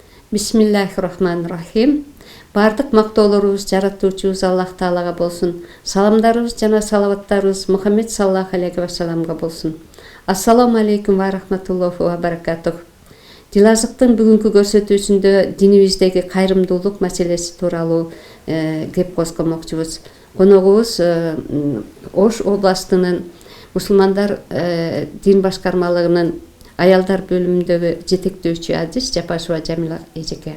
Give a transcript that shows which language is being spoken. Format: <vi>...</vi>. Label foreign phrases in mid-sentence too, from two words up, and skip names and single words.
<ar>بسم الله الرحمن الرحيم.</ar> <ky>Бардык мактоолорубуз жаратуучубуз Аллах Таалага болсун. Саламдарыбыз жана салаваттарыбыз Мухаммед</ky> <ar>صلى الله عليه وسلم</ar> <ky>болсун.</ky> <ar>السلام عليكم ورحمة الله وبركاته.</ar> <ky>Дилазыктын бүгүнкү көрсөтүүсүндө динибиздеги кайрымдуулук маселеси тууралуу кеп коскомокчубуз. Коногубуз Ош областынын мусулмандар дин башкармалыгынын аялдар бөлүмүндөгү жетектөөчү адис Жапашева Жамила эжеке.</ky>